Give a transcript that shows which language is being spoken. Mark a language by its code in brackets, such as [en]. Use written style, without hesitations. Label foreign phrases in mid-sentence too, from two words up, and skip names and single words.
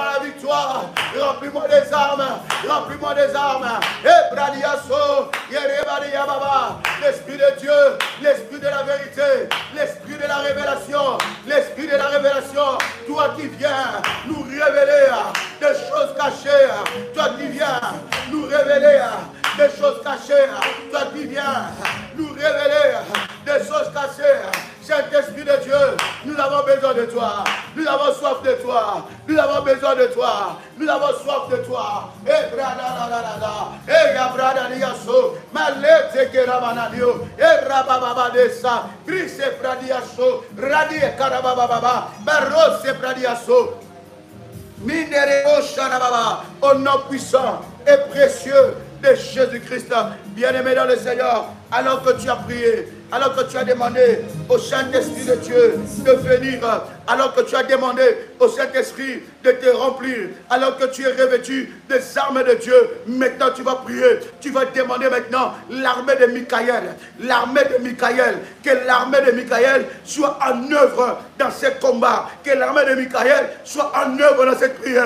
[fr] la victoire, remplis-moi des armes, remplis-moi des armes, et Bradiaso, Yerebadia Baba, l'Esprit de Dieu, l'Esprit de la vérité, l'Esprit de la révélation, l'Esprit de la révélation, toi qui viens nous révéler des choses cachées, toi qui viens nous révéler des choses cachées, toi qui viens nous révéler des choses cachées. Saint-Esprit de Dieu, nous avons besoin de toi, nous avons soif de toi, nous avons besoin de toi, nous avons soif de toi. Et bradadadada, et yabradadiaso, malete keramanadio, et rabababadesa, brise pradiaso, radie karabababa, barose pradiaso, minereo sharababa, au nom puissant et précieux de Jésus-Christ. Bien-aimé dans le Seigneur, alors que tu as prié, alors que tu as demandé au Saint-Esprit de Dieu de venir, alors que tu as demandé au Saint-Esprit de te remplir, alors que tu es revêtu des armes de Dieu, maintenant tu vas prier, tu vas demander maintenant l'armée de Michaël, que l'armée de Michaël soit en œuvre dans ce combat, que l'armée de Michaël soit en œuvre dans cette prière.